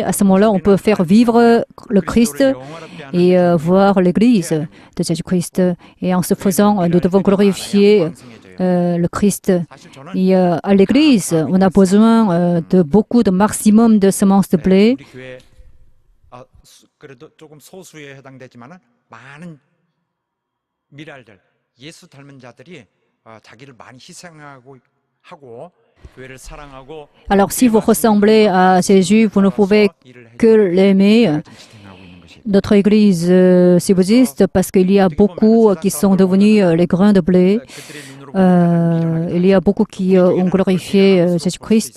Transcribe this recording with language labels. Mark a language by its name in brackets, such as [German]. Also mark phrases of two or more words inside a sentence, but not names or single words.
[French] À ce moment-là, on peut faire vivre le Christ et voir l'Église de Jésus-Christ. Et en ce faisant, nous devons glorifier le Christ. Et à l'Église, on a besoin de beaucoup de maximum de semences de blé. [Korean] 그래도 조금 소수에 해당되지만은 많은 미랄들 예수 닮은 자들이 자기를 많이 희생하고 하고 교회를 사랑하고. [French] Alors si vous ressemblez à Jésus, vous ne pouvez que l'aimer. Notre Église subsiste parce qu'il y a beaucoup qui sont devenus les grains de blé. Il y a beaucoup qui ont glorifié Jésus-Christ.